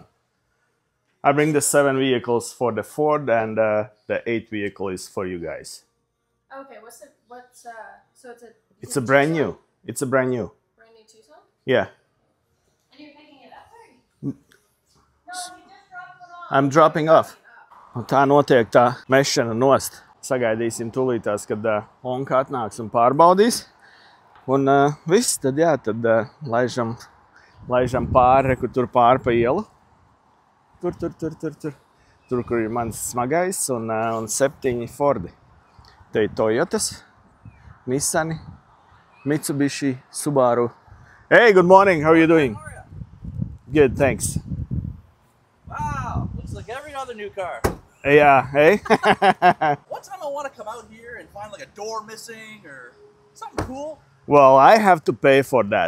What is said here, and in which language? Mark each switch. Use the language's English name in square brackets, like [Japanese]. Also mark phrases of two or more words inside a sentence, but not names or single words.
[English] I bring the 7 vehicles for the Ford and the 8th vehicle is for you guys. Okay, so It's a brand new. It's a brand new. Brand new Tucson? Yeah. And you're picking it up? No, you just dropped it off. I'm dropping off. [Latvian] Un tā notiek tā mešana nost. Sagaidīsim tūlītās, kad Onka atnāks un pārbaudīs. Un viss, tad jā, tad laižam pāri, kur tur pāri pa ielu. Tur, kur ir mans smagais un 7 Fordi. Te ir Toyotas, Nissani, Mitsubishi, Subaru. [English] Hey, good morning. How are you doing? How are you? Good, thanks. Wow, looks like every other new car. Yeah, hey. One time I want to come out here and find like a door missing or something cool. Well, I have to pay for that.